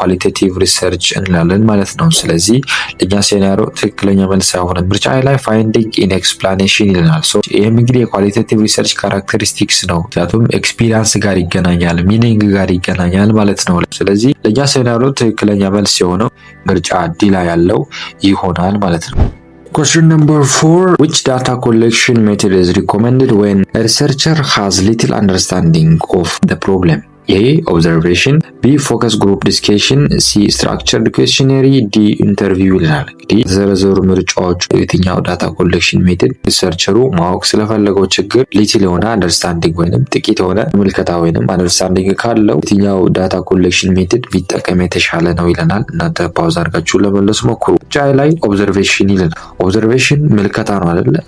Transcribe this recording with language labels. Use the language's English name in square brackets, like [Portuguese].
[Amharic] ኳሊቴቲቭ ሪሰርች እንላለን ማለት ነው። ስለዚህ ለእኛ ሴናሪዮ ትክክለኛ መልስ አይሆንም። ምርጫ ላይ ፋይንዲንግ ኢን ኤክስፕላኔሽን ይለናል። ይህም እንግዲህ የኳሊቴቲቭ ሪሰርች ካራክተሪስቲክስ ነው። ምክንያቱም ኤክስፒሪየንስ ጋር ይገናኛል፣ ሚኒንግ ጋር ይገናኛል ማለት ነው። ስለዚህ ለእኛ ሴናሪዮ ትክክለኛ መልስ የሆነው ምርጫ ዲ ላይ ያለው ይሆናል ማለት ነው። [English] Question number 4. Which data collection method is recommended when a researcher has little understanding of the problem? A. Observation. B. Focus group discussion. C. Structured questionnaire. D. [Amharic] Interview ይላል። እንግዲህ ዘረዘሩ ምርጫዎች የትኛው ዳታ ኮሌክሽን ሜተድ ሪሰርቸሩ ማወቅ ስለፈለገው ችግር ሊትል የሆነ አንደርስታንዲንግ ወይንም ጥቂት የሆነ ምልከታ ወይንም አንደርስታንዲንግ ካለው የትኛው ዳታ ኮሌክሽን ሜተድ ቢጠቀም የተሻለ ነው ይለናል። እናንተ ፓውዝ አድርጋችሁ ለመለስ ሞክሩ። ጫይ ላይ ኦብዘርቬሽን ይለናል። ኦብዘርቬሽን ምልከታ ነው አይደለ?